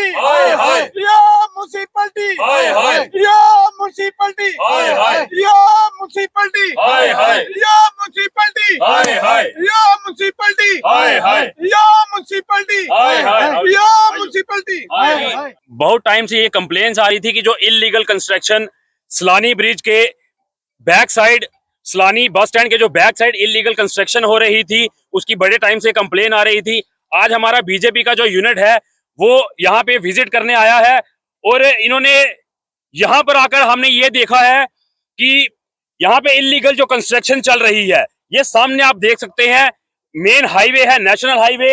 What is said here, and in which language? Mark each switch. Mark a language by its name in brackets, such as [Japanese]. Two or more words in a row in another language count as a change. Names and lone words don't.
[Hindi] हाय हाय या म्युनिसिपलिटी हाय हाय या म्युनिसिपलिटी हाय हाय या म्युनिसिपलिटी हाय हाय या म्युनिसिपलिटी हाय हाय या म्युनिसिपलिटी हाय हाय या म्युनिसिपलिटी हाय हाय या म्युनिसिपलिटी बहुत टाइम से ये कंप्लेंट्स आ रही थी कि जो [English] illegal construction [Hindi] सलानी ब्रिज के [English] back side, [Hindi] सलानी बस स्टैंड के जो [English] back side illegal construction [Hindi] हो रही थी, उसकी बड़े टाइम से कंप्लेन आ रही थी। आज हमारा बीजेपी का जो यूनिट है वो यहाँ पे विजिट करने आया है और इन्होंने यहाँ पर आकर हमने ये देखा है कि यहाँ पे इलीगल जो कंस्ट्रक्शन चल रही है, ये सामने आप देख सकते हैं [English] main highway [Hindi] है, [English] national highway.